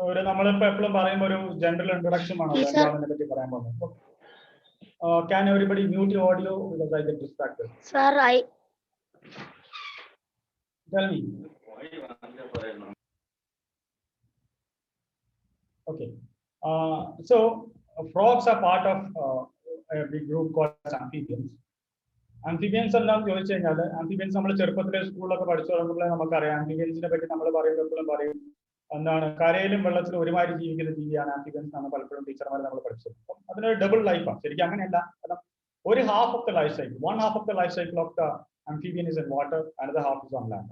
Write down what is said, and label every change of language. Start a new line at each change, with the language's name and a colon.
Malayalam: നമ്മളിപ്പോ എപ്പോഴും പറയുമ്പോൾ ഒരു ജനറൽ ഇൻട്രൊഡക്ഷൻ ആണല്ലോ എന്താണെന്നെ പറ്റി പറയാൻ പോകുന്നത്.
English: Can everybody mute your audio because I get distracted? Sir, Tell me. Okay. So frogs are part of a big group called amphibians.
Malayalam: Amphibians എന്താണെന്ന് ചോദിച്ചു കഴിഞ്ഞാൽ amphibians നമ്മൾ ചെറുപ്പത്തിലെ സ്കൂളിലൊക്കെ പഠിച്ചു തുടങ്ങുമ്പോൾ നമുക്കറിയാം amphibiansനെ പറ്റി നമ്മൾ പറയുമ്പോൾ പറയും എന്താണ് കരയിലും വെള്ളത്തിലും ഒരുമാതിരി ജീവിക്കുന്ന ജീവിയാണ് amphibians എന്നാണ് പലപ്പോഴും ടീച്ചർമാർ നമ്മൾ പഠിച്ചത്. അപ്പം അതിനൊരു ഡബിൾ ലൈഫാണ്. ശരിക്കും അങ്ങനെയല്ല. കാരണം ഒരു
English: Half of the life cycle, 1/2 of the life cycle of the amphibian is in water, another half is on land.